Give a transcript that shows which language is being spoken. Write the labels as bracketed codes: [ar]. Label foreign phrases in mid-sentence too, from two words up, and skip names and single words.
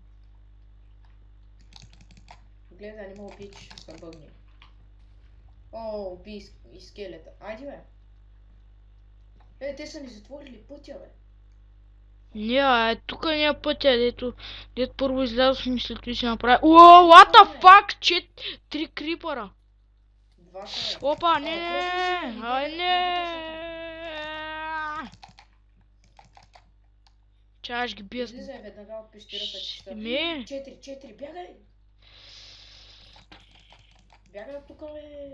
[bg] Гледай, не мога пич, ще се бъгне. О, уби и скелета. Айде, бе. Те са ни затворили пътя, бе. Не, тук не е пътя, дето първо излязохме, след това си направи... Уоу, [en] what the fuck, 3 крипъра. [bg] Два са, бе. Опа, не. Чай, ще ги бия. Излизай веднага от пещерата, че ще... 4, бягай! Бягай от тука, бе!